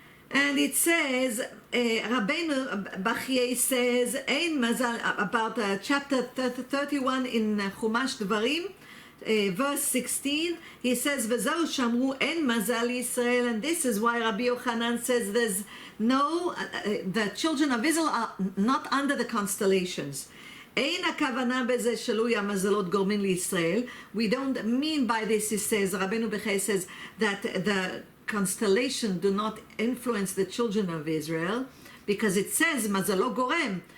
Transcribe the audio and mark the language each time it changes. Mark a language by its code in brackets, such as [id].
[en] And it says, Rabbeinu Bachye says, Ein mazal, about chapter 31 in Chumash Dvarim, verse 16, he says, [he] V'zau shamru ein mazal Yisrael, [en] and this is why Rabbi Yochanan says there's no, the children of Israel are not under the constellations. [he] אין הכוונה בזה שלוי המזלות גורמים לישראל. [en] We don't mean by this, he says, Rabbeinu Bechai says, that the constellation do not influence the children of Israel, because it says, [he] mazalo gorem.